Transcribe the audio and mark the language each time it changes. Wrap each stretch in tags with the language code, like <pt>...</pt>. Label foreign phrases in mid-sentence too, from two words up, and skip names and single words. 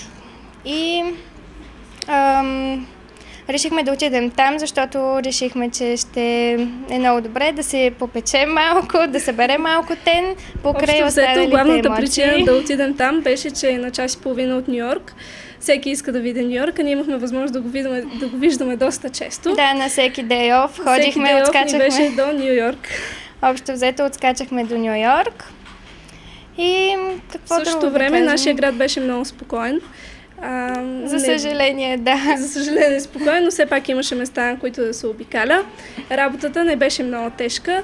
<bg>И решихме да отидем там, защото решихме, че ще е много добре да се попечем малко, да съберем малко тен покрай останалите емоции. Главната причина да отидем там беше, че е на час и половина от Ню-Йорк. Всеки иска да види Ню-Йорк, а ние имахме възможност да го виждаме доста често. Да, на всеки</bg> <en>day off</en> <bg>ходихме, отскачахме. Всеки</bg> <en>day off</en> <bg>ни беше до Ню-Йорк. Общо взето отскачахме до Ню-Йорк. И какво друго? В същото време нашия град беше много спокоен. За съжаление, да. За съжаление, спокойно, но все пак имаше места, на които да се обикаля. Работата не беше много тежка.</bg>